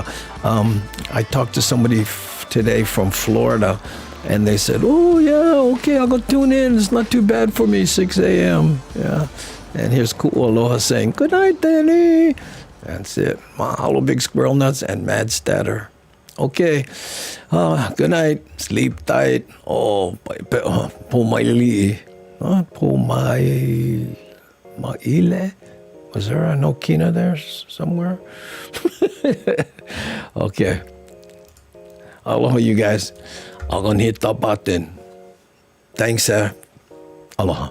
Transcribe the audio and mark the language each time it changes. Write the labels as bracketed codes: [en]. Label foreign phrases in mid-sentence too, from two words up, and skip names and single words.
[en] I talked to somebody today from Florida, and they said, "Oh yeah, okay, I'll go tune in. It's not too bad for me. 6 a.m. Yeah." And here's Ku'aloha saying, "Good night, Danny." That's it. Mahalo, big squirrel nuts and mad statter. Okay. Good night. Sleep tight. [haw] Oh, po mai li'i. Po mai ma'ile. [en] Was there a Nokina there somewhere? Okay. Aloha, you guys. I'm going to hit the button. Thanks, sir. Aloha.